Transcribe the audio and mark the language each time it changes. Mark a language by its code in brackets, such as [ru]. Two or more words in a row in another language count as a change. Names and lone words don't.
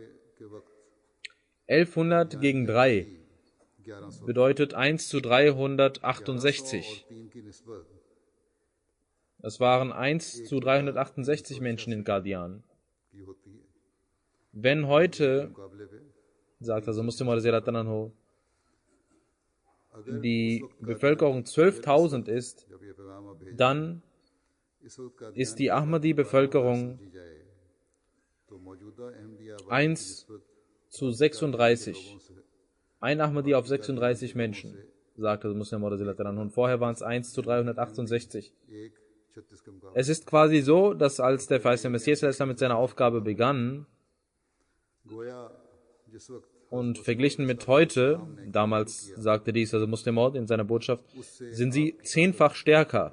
[de] 1100 gegen 3 bedeutet 1 zu 368. Es waren 1 zu 368 Menschen in Qadian. Wenn heute, sagt also Muslim [ar] رضي الله عنه, [de] die Bevölkerung 12.000 ist, dann ist die Ahmadi-Bevölkerung 1 zu 36. Ein Ahmadi auf 36 Menschen, sagte Muslim [ar] رضي الله عنه. [de] Und vorher waren es 1 zu 368. Es ist quasi so, dass als der verheißene Messias mit seiner Aufgabe begann und verglichen mit heute, damals sagte dies also Muslim in seiner Botschaft, sind sie 10-fach stärker.